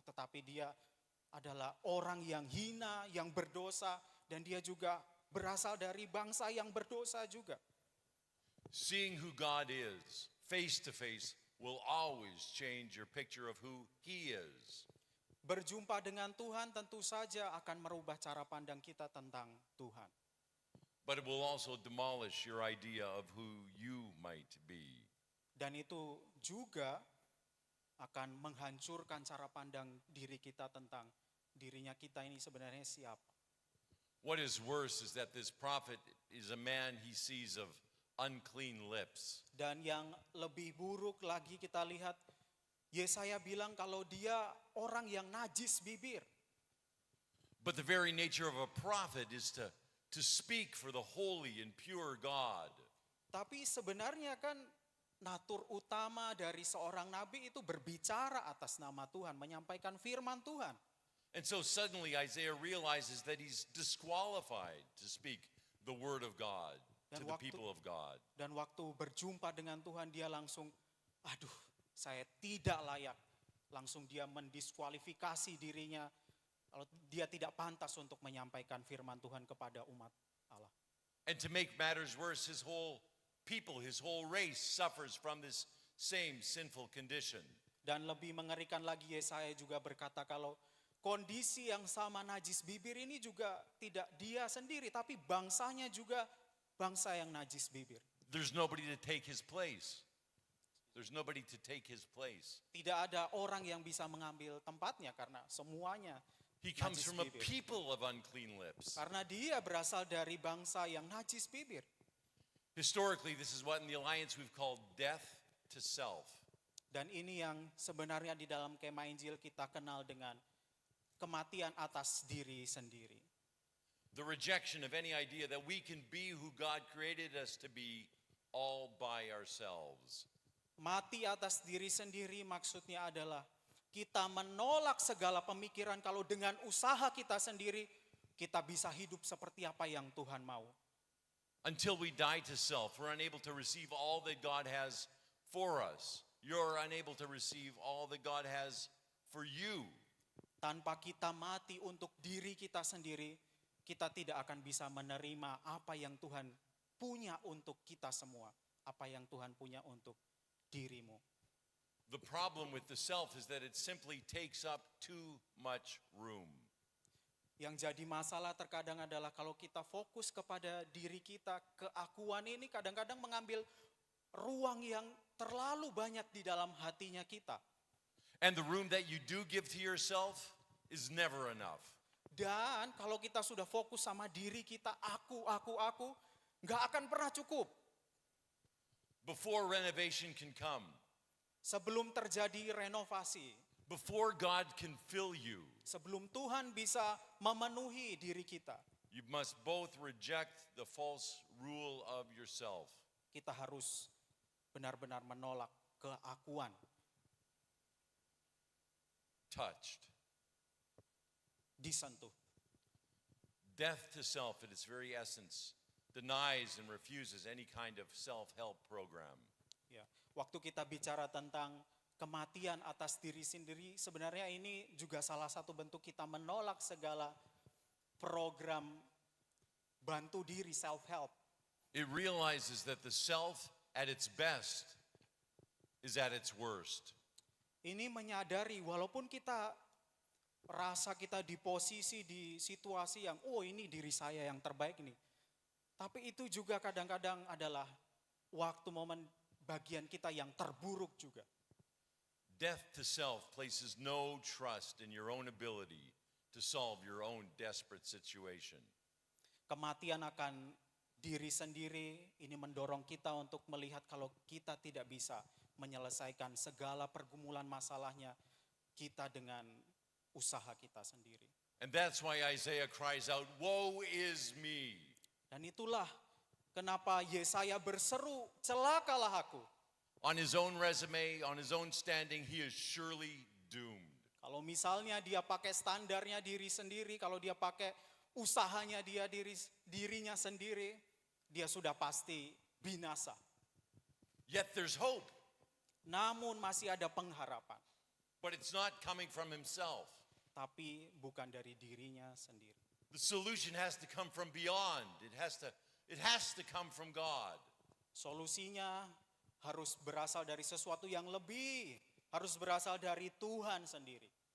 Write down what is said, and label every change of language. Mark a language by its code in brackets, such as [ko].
[id] Tetapi dia adalah orang yang hina, yang berdosa, dan dia juga berasal dari bangsa yang berdosa juga. [en] Seeing who God is face to face will always change your picture of who he is. [id] Berjumpa dengan Tuhan tentu saja akan merubah cara pandang kita tentang Tuhan. [en] But it will also demolish your idea of who you might be. [id] Dan itu juga akan menghancurkan cara pandang diri kita tentang dirinya kita ini sebenarnya siapa. [en] What is worse is that this prophet is a man he sees of unclean lips. [id] Dan yang lebih buruk lagi kita lihat, Yesaya bilang kalau dia orang yang najis bibir. [en] But the very nature of a prophet is to speak for the holy and pure God. [id] Tapi sebenarnya kan natur utama dari seorang nabi itu berbicara atas nama Tuhan, menyampaikan firman Tuhan. [en] And so suddenly Isaiah realizes that he's disqualified to speak the word of God to the people of God. [id] Dan waktu berjumpa dengan Tuhan dia langsung, saya tidak layak. Langsung dia mendiskualifikasi dirinya Kalau dia tidak pantas untuk menyampaikan firman Tuhan kepada umat Allah. [en] And to make matters worse, his whole people, his whole race suffers from this same sinful condition. [id] Dan lebih mengerikan lagi, Yesaya juga berkata kalau kondisi yang sama najis bibir ini juga tidak dia sendiri, tapi bangsanya juga bangsa yang najis bibir. [en] There's nobody to take his place. There's nobody to take his place. [id] Tidak ada orang yang bisa mengambil tempatnya karena semuanya [en] He comes [id] najis [en] from a [id] bibir. [en] people of unclean lips. [id] Karena dia berasal dari bangsa yang najis bibir. [en] Historically, this is what in the Alliance we've called death to self. [id] Dan ini yang sebenarnya di dalam kemah Injil kita kenal dengan kematian atas diri sendiri. [en] The rejection of any idea that we can be who God created us to be all by ourselves. [id] Mati atas diri sendiri maksudnya adalah kita menolak segala pemikiran kalau dengan usaha kita sendiri kita bisa hidup seperti apa yang Tuhan mau. [en] Until we die to self, we're unable to receive all that God has for us. You're unable to receive all that God has for you. [id] Tanpa kita mati untuk diri kita sendiri, kita tidak akan bisa menerima apa yang Tuhan punya untuk kita semua. Apa yang Tuhan punya untuk dirimu. [en] The problem with the self is that it simply takes up too much room. [id] Yang jadi masalah terkadang adalah kalau kita fokus kepada diri kita, keakuan ini kadang-kadang mengambil ruang yang terlalu banyak di dalam hatinya kita. [en] And the room that you do give to yourself is never enough. [id] Dan kalau kita sudah fokus sama diri kita, aku, nggak akan pernah cukup. [en] Before renovation can come, [id] Sebelum terjadi renovasi, [en] before God can fill you, [id] sebelum Tuhan bisa memenuhi diri kita, [en] you must both reject the false rule of yourself. [id] kita harus benar-benar menolak keakuan, [en] Touched. [id] disentuh. [en] Death to self at its very essence denies and refuses any kind of self-help program. [id] Ya, waktu kita bicara tentang kematian atas diri sendiri, sebenarnya ini juga salah satu bentuk kita menolak segala program bantu diri, self-help. [en] It realizes that the self at its best is at its worst. [id] Ini menyadari walaupun kita rasa kita di posisi, di situasi yang, oh ini diri saya yang terbaik nih. Tapi itu juga kadang-kadang adalah waktu momen bagian kita yang terburuk juga. [en] Death to self places no trust in your own ability to solve your own desperate situation. [id] Kematian akan diri sendiri ini mendorong kita untuk melihat kalau kita tidak bisa menyelesaikan segala pergumulan masalahnya kita dengan usaha kita sendiri. [en] And that's why Isaiah cries out, "Woe is me." [id] Dan itulah kenapa Yesaya berseru, celakalah aku. [en] On his own resume, on his own standing, he is surely doomed. [id] Kalau misalnya dia pakai standarnya diri sendiri, kalau dia pakai usahanya dirinya sendiri, dia sudah pasti binasa. [en] Yet there's hope, [id] Namun masih ada pengharapan, [en] but it's not coming from himself. [id] tapi bukan dari dirinya sendiri. [en] The solution has to come from beyond. It has to come from God. [id] Solusinya harus berasal dari sesuatu yang lebih, harus berasal dari Tuhan sendiri.